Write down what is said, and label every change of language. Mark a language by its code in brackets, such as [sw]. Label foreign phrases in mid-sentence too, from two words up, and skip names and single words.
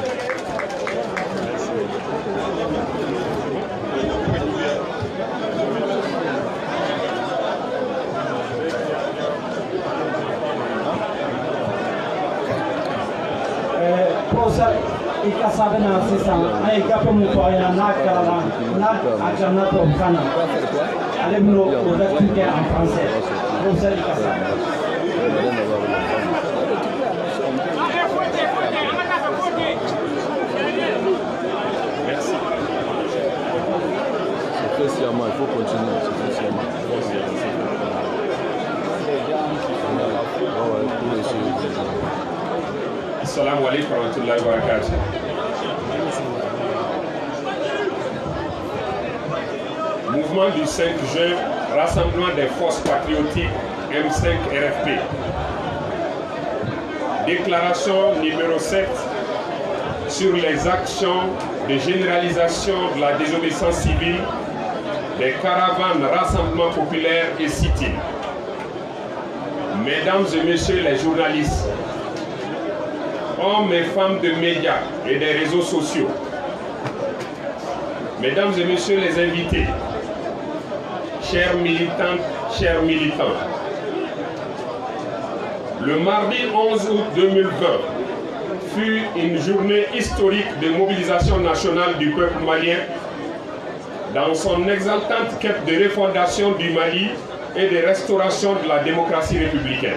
[bm] Professeur Kassa bena sisan an ye gafe mun fɔ aw ɲɛna n'a kalan n'a a kalanna tubabukan na ale bɛna o lecture kɛ [fr] en français. [bm] Professeur Kassa. [fr] Merci. C'est très sciemment, il faut continuer. C'est très sciemment. [ar] السلام عليكم ورحمة الله وبركاته. [fr] Mouvement du 5 juin, rassemblement des forces patriotiques M5 RFP. Déclaration numéro 7 sur les actions de généralisation de la désobéissance civile, des caravanes, rassemblements populaires et sit-in. Mesdames et messieurs les journalistes, hommes et femmes de médias et des réseaux sociaux, mesdames et messieurs les invités, chères militantes, chers militants, le mardi 11 août 2020 fut une journée historique de mobilisation nationale du peuple malien dans son exaltante quête de refondation du Mali et de restauration de la démocratie républicaine.